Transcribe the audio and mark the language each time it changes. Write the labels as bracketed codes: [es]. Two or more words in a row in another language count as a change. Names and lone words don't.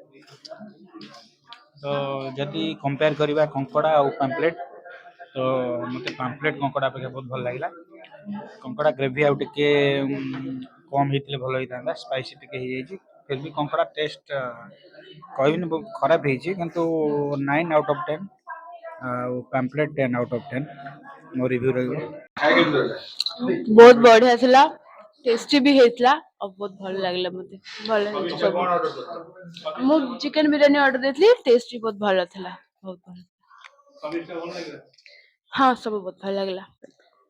[or] ତ ଯଦି କମ୍ପେୟାର କରିବା କଙ୍କଡ଼ା ଆଉ ପାମ୍ପଲେଟ୍, ତ ମୋତେ ପାମ୍ପଲେଟ୍ କଙ୍କଡ଼ା ଅପେକ୍ଷା ବହୁତ ଭଲ ଲାଗିଲା। କଙ୍କଡ଼ା ଗ୍ରେଭି ଆଉ ଟିକେ କମ୍ ହେଇଥିଲେ ଭଲ ହେଇଥାନ୍ତା, ସ୍ପାଇସି ଟିକେ ହେଇଯାଇଛି। [hi] फिर भी [or] କଙ୍କଡ଼ା ଟେଷ୍ଟ କହିବିନି ବହୁତ ଖରାପ ହେଇଛି, କିନ୍ତୁ [en] 9 out of 10, [or] ଆଉ ପାମ୍ପଲେଟ୍ [en] 10 out of 10 [or] ମୋ ରିଭ୍ୟୁ ରହିବ। ବହୁତ ବଢିଆ ଥିଲା, ଟେଷ୍ଟି ବି ହେଇଥିଲା, ଆଉ ବହୁତ ଭଲ ଲାଗିଲା ମତେ। ଭଲ ହେଇଛି ସବୁ। ମୁଁ ଚିକେନ ବିରିୟାନୀ ଅର୍ଡର ଦେଇଥିଲି, ଟେଷ୍ଟ ବି ବହୁତ ଭଲ ଥିଲା, ବହୁତ ଭଲ। ହଁ ସବୁ ବହୁତ ଭଲ ଲାଗିଲା।